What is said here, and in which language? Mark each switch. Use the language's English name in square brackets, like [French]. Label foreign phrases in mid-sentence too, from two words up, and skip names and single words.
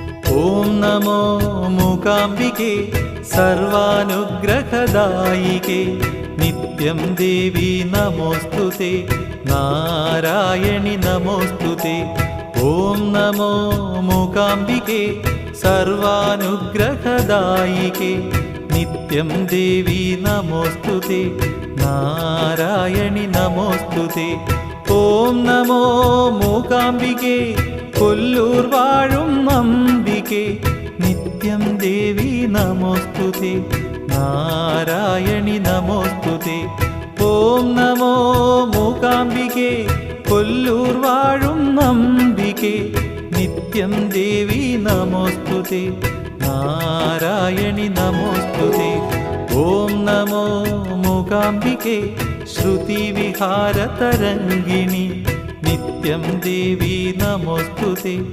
[Sanskrit] ఓం నమో మూకాంబికే సర్వానుగ్రహదాయికే నిత్యం దేవి నమోస్తుతే నారాయణి నమోస్తుతే ఓం నమో మూకాంబికే సర్వానుగ్రహదాయికే నిత్యం దేవి నమోస్తుతే నారాయణి నమోస్తుతే ఓం నమో మూకాంబికే [Malayalam] കൊല്ലൂർ വാഴും [Sanskrit] അംബികേ നിത്യം ദേവി നമോസ്തുതേ നാരായണി നമോസ്തുതേ ഓം നമോ മൂകാംബികേ [Malayalam] കൊല്ലൂർ വാഴും [Sanskrit] അംബികേ നിത്യം ദേവി നമോസ്തുതേ നാരായണി നമോസ്തുതേ ഓം നമോ മൂകാംബികേ ശ്രുതിവിഹാരതരംഗിണി നിത്യം ദേവി നമോസ്തുതേ